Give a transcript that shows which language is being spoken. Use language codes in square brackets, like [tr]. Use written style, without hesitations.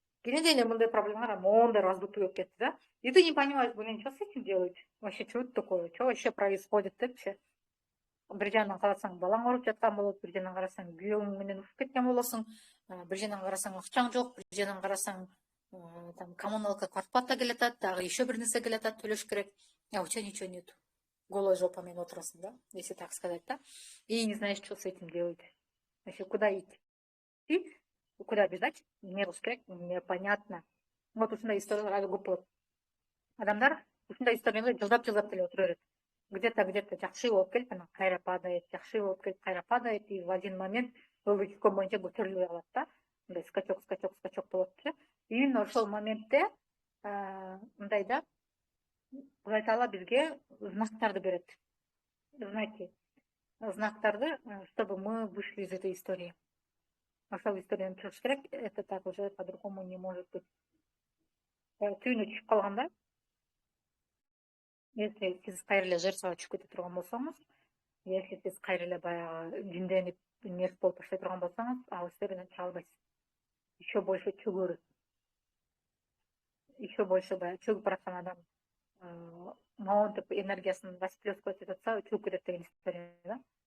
[ky] Кенен эле мындай проблемалар моундай раздутый болуп кетти да. [ru] И ты не понимаешь, блин, что с этим делать? Вообще, что это такое? Что вообще происходит депчи? [ky] Бир жагынан карасаң балаң ооруп жаткан болот, бир жагынан карасаң күйөөң менен ушуп кеткен болосуң, бир жагынан карасаң акчаң жок, бир жагынан карасаң там коммуналка, квартплата келатат, дагы еще бир нерсе келатат, төлөш керек. [ru] А у тебя ничего нету. Голой жопамен [ky] отурасың да, [ru] если так сказать, да? И не знаешь, что с этим делать. Вообще, куда идти, куда бежать, не керек, непонятно. [ky] Вот ушундай историялар аябай көп болот. Адамдар ушундай историяларды жылдап деле отура берет. Где-то жакшы болуп келип, анан кайра падает, жакшы болуп келип, кайра падает, [ru] и в один момент [ky] логика боюнча көтөрүлбөй калат да. Мындай скачок болот. Именно ошол моментте мындай да, Кудай Таала бизге знактарды берет. [ru] Знаете, знактарды, чтобы мы вышли из этой истории. [ky] Ошол историяны чыгыш керек, [ru] это так уже по-другому не может быть. [ky] Түйүнү түшүп калганда, если сиз кайра эле жертвага түшүп кете турган болсоңуз, если сиз кайра эле баягы жинденип мерт болуп баштай турган болсоңуз, ал историядан чыга албайсыз. Еще больше чөгөрүп, еще больше баягы чөгүп бараткан адам моунтип энергиясын восплескивать этип атса, чөгүп кетет деген история да.